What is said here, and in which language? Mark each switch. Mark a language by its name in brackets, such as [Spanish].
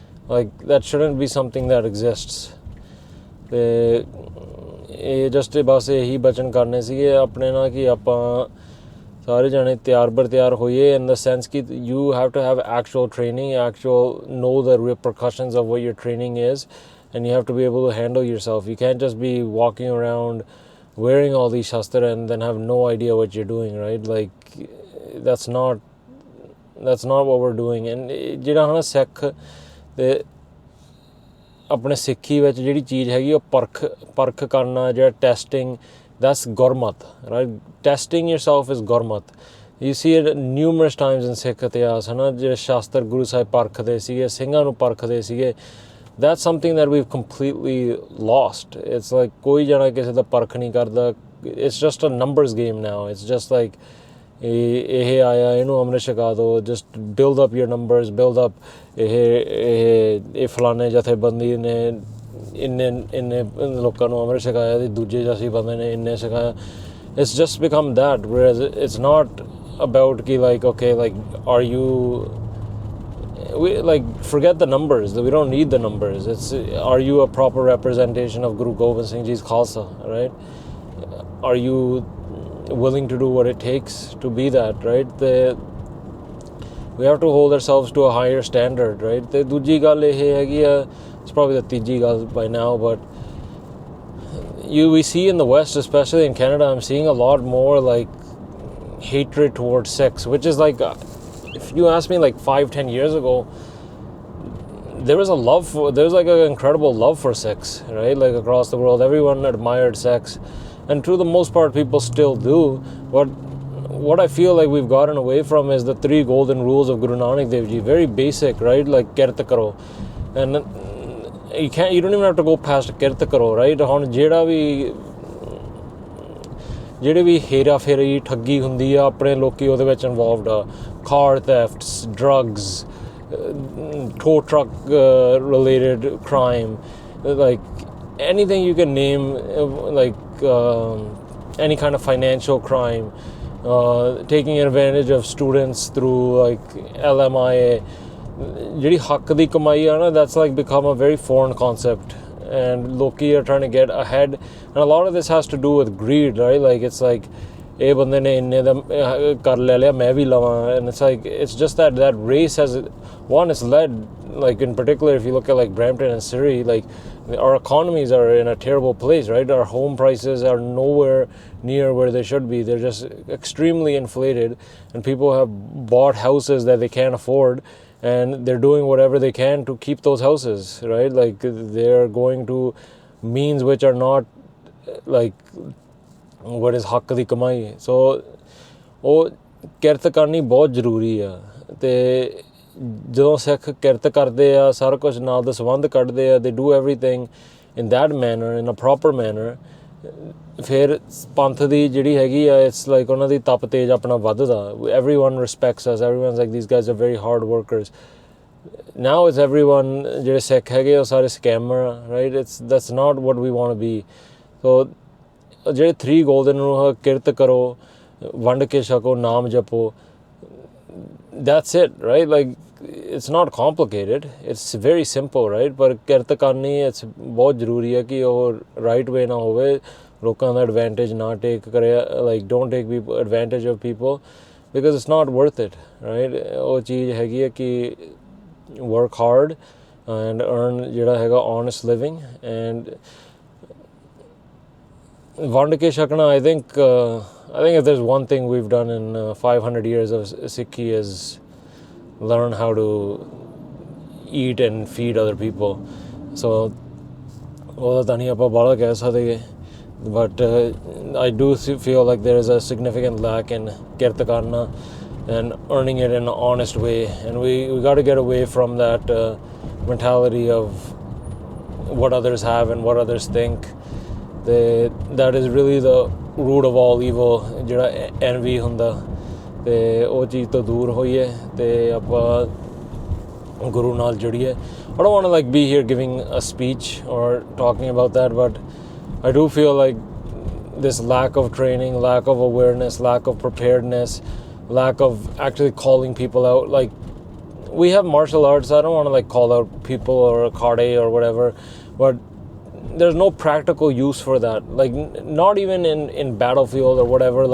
[English] Like, that shouldn't be something that exists. [Punjabi] ਤੇ ਇਹ just ਬਸ ਇਹੀ ਬਚਨ ਕਰਨੇ ਸੀਗੇ ਆਪਣੇ ਨਾਲ ਕਿ ਆਪਾਂ ਸਾਰੇ ਜਾਣੇ ਤਿਆਰ ਬਰ ਤਿਆਰ ਹੋਈਏ, [English] in the sense ਕਿ you have to have actual training, know the repercussions of what your training is, and you have to be able to handle yourself. You can't just be walking around wearing all these shastra and then have no idea what you're doing, right? Like, that's not that's not what we're doing. [Punjabi] And ਜਿਹੜਾ ਹਨਾ ਸਿੱਖ ਤੇ ਆਪਣੇ ਸਿੱਖੀ ਵਿੱਚ ਜਿਹੜੀ ਚੀਜ਼ ਹੈਗੀ ਉਹ ਪਰਖ ਕਰਨਾ, ਜਿਹੜਾ testing, [English] that's gurmat, right? Testing yourself is gurmat. You see it numerous times in [Punjabi] ਸਿੱਖ ਇਤਿਹਾਸ ਹੈ ਨਾ, ਜਿਹੜੇ ਸ਼ਾਸਤਰ ਗੁਰੂ ਸਾਹਿਬ ਪਰਖਦੇ ਸੀਗੇ, ਸਿੰਘਾਂ ਨੂੰ ਪਰਖਦੇ ਸੀਗੇ. [English] That's something that we've completely lost. It's like [Punjabi] ਕੋਈ ਜਣਾ ਕਿਸੇ ਦਾ ਪਰਖ ਨਹੀਂ ਕਰਦਾ. [English] It's just a numbers game now. It's just like [Punjabi] ਇਹ ਆਇਆ ਇਹਨੂੰ ਅੰਮ੍ਰਿਤ ਛਕਾ ਦਿਓ, [English] just build up your numbers, build up [Punjabi] ਇਹ ਫਲਾਣੇ ਜਥੇਬੰਦੀ ਨੇ ਇੰਨੇ ਲੋਕਾਂ ਨੂੰ ਅੰਮ੍ਰਿਤ ਛਕਾਇਆ ਤੇ ਦੂਜੇ ਜਥੇਬੰਦੀ ਨੇ ਇੰਨੇ ਛਕਾਇਆ. [English] It's just become that, whereas it's not about ki like, okay, like are you, we like forget the numbers, we don't need the numbers. It's are you a proper representation of Guru Gobind Singh Ji's Khalsa, right? Are you willing to do what it takes to be that, right? We have to hold ourselves to a higher standard, right? [Punjabi] ਤੇ ਦੂਜੀ ਗੱਲ ਇਹ ਹੈਗੀ ਆ, [English] it's probably the [Punjabi] ਤੀਜੀ ਗੱਲ [English] by now, but we see in the West, especially in Canada, I'm seeing a lot more like hatred towards Sikhs, which is like, if you ask me like 5-10 years ago, there was like an incredible love for Sikhs, right? Like across the world, everyone admired Sikhs, and to the most part people still do. But what I feel like we've gotten away from is the 3 golden rules of Guru Nanak Dev Ji. Very basic, right? Like kirt karo, and you don't even have to go past kirt karo, right? [Punjabi] ਹੁਣ ਜਿਹੜੇ ਵੀ ਹੇਰਾ ਫੇਰੀ ਠੱਗੀ ਹੁੰਦੀ ਆ, ਆਪਣੇ ਲੋਕੀ ਉਹਦੇ ਵਿੱਚ ਇਨਵੋਲਵਡ ਆ. [English] car thefts, drugs, tow truck related crime, like anything you can name, like any kind of financial crime, taking advantage of students through like LMIA. [Punjabi] ਜਿਹੜੀ ਹੱਕ ਦੀ ਕਮਾਈ ਆ ਨਾ, [English] that's like become a very foreign concept, and loki are trying to get ahead, and a lot of this has to do with greed, right? Like it's like [Punjabi] ਇਹ ਬੰਦੇ ਨੇ ਇੰਨੇ ਦਾ ਕਰ ਲੈ ਲਿਆ, ਮੈਂ ਵੀ ਲਵਾਂ. [English] And it's like, it's just that race has, one, it's led, like in particular if you look at like Brampton and Surrey, like our economies are in a terrible place, right? Our home prices are nowhere near where they should be. They're just extremely inflated, and people have bought houses that they can't afford, and they're doing whatever they can to keep those houses, right? Like they're going to means which are not like what is [Punjabi] ਹੱਕ ਦੀ ਕਮਾਈ. ਸੋ ਉਹ ਕਿਰਤ ਕਰਨੀ ਬਹੁਤ ਜ਼ਰੂਰੀ ਆ. ਤੇ ਜਦੋਂ ਸਿੱਖ ਕਿਰਤ ਕਰਦੇ ਆ, ਸਾਰਾ ਕੁਝ ਨਾਲ ਦਾ ਸੰਬੰਧ ਕੱਢਦੇ ਆ, [English] they do everything in that manner, in a proper manner, [Punjabi] ਫਿਰ ਪੰਥ ਦੀ ਜਿਹੜੀ ਹੈਗੀ ਆ, [English] it's like [Punjabi] ਉਹਨਾਂ ਦੀ ਤਪ ਤੇਜ ਆਪਣਾ ਵੱਧਦਾ. [English] Everyone respects us, everyone's like, these guys are very hard workers. Now it's everyone [Punjabi] ਜਿਹੜੇ ਸਿੱਖ ਹੈਗੇ ਉਹ ਸਾਰੇ scammer, right? [English] That's not what we want to be. [Punjabi] So ਜਿਹੜੇ 3 golden rule, ਕਿਰਤ ਕਰੋ, ਵੰਡ ਕੇ ਛਕੋ, ਨਾਮ ਜਪੋ, [English] that's it, right? Like it's not complicated, it's very simple, right? [Punjabi] ਪਰ ਕਿਰਤ ਕਰਨੀ [English] it's [Punjabi] ਬਹੁਤ ਜ਼ਰੂਰੀ ਹੈ ਕਿ ਉਹ [English] right way [Punjabi] ਨਾ ਹੋਵੇ, ਲੋਕਾਂ ਦਾ [English] advantage ਨਾ take ਕਰੇ, like don't take advantage of people, because it's not worth it, right? [Punjabi] ਉਹ ਚੀਜ਼ ਹੈਗੀ ਹੈ ਕਿ [English] work hard and earn [Punjabi] ਜਿਹੜਾ ਹੈਗਾ [English] honest living. And [Punjabi] ਵੰਡ ਕੇ ਛਕਣਾ, [English] I think if there's one thing we've done in 500 years of Sikhi is learn how to eat and feed other people. So [Punjabi] ਉਹਦਾ ਤਾਂ ਨਹੀਂ ਆਪਾਂ ਬਾਹਲਾ ਕਹਿ ਸਕਦੇ, [English] but I do feel like there is a significant lack in ਕਿਰਤ ਕਰਨਾ and earning it in an honest way, and we got to get away from that mentality of what others have and what others think. That is really the root of all evil, [Punjabi] ਜਿਹੜਾ envy ਹੁੰਦਾ, ਤੇ ਉਹ ਚੀਜ਼ ਤੋਂ ਦੂਰ ਹੋਈਏ ਤੇ ਆਪਾਂ ਗੁਰੂ ਨਾਲ ਜੁੜੀਏ. [English] I don't want to like be here giving a speech or talking about that, but I do feel like this lack of training, lack of awareness, lack of preparedness, lack of actually calling people out. Like we have martial arts, I don't want to like call out people or karate or whatever, but there's no practical use for that, like not even in battlefield or whatever.